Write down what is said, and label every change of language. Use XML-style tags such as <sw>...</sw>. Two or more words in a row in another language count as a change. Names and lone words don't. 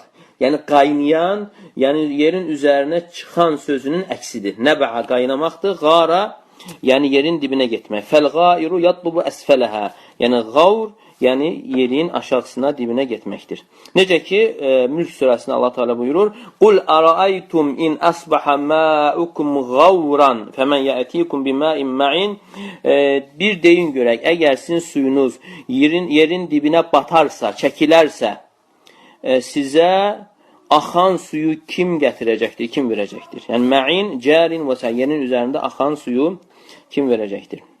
<az>Yəni qaynayan, yəni yerin üzərinə çıxan sözünün əksidir. Nəb'a qaynamaqdır, qara, yəni yerin dibinə getmək.</az> <ar>فالغائر يطلب أسفلها.</ar> <az>Yəni qavr, yəni yerin aşağısına, dibinə getməkdir. Necə ki, Mülk surəsində Allah Teala buyurur:</az> <ar>"قل أرأيتم إن أصبح ماؤكم غورا فمن يأتيكم بماء معين."</ar> <az>Bir deyin görək, əgər sizin suyunuz yerin dibinə batarsa, çəkilərsə, sizə axan suyu kim gətirəcəkdir, kim verəcəkdir? Yəni ma'in, carin və yerin üzərində axan suyu kim verəcəkdir?</az>